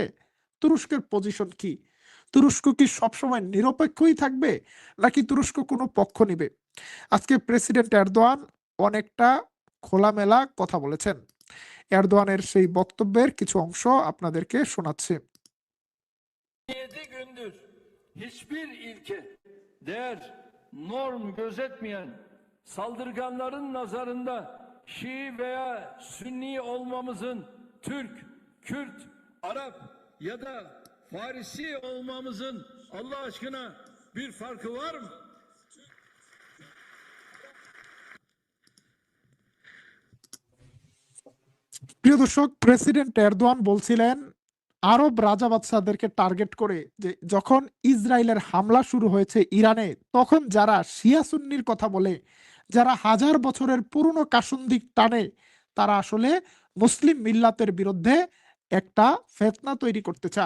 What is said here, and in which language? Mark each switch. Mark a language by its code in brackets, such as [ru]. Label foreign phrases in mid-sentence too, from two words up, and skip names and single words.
[bn] তুরস্কের পজিশন কি? তুরস্ক কি সবসময় নিরপেক্ষই থাকবে, নাকি তুরস্ক কোনো পক্ষ নিবে? আজকে প্রেসিডেন্ট এরদোয়ান অনেকটা খোলামেলা কথা বলেছেন। এরদোয়ানের সেই বক্তব্যের কিছু অংশ আপনাদেরকে শোনাচ্ছি। [tr] 7 gündür hiçbir ilke, değer, norm gözetmeyen saldırganların nazarında Şii veya Sünni olmamızın, Türk, Kürt, Arap ya da Farisi olmamızın Allah aşkına bir farkı var mı? [bn] প্রিয় দর্শক, প্রেসিডেন্ট এরদোয়ান বলছিলেন আরব রাজা বাদশাদেরকে টার্গেট করে যে যখন ইসরায়েলের হামলা শুরু হয়েছে ইরানে, তখন যারা শিয়া সুন্নির কথা বলে, যারা হাজার বছরের পুরনো কাসুন্দিক টানে, তারা আসলে মুসলিম মিল্লাতের বিরুদ্ধে একটা ফেতনা তৈরি করতে চায়।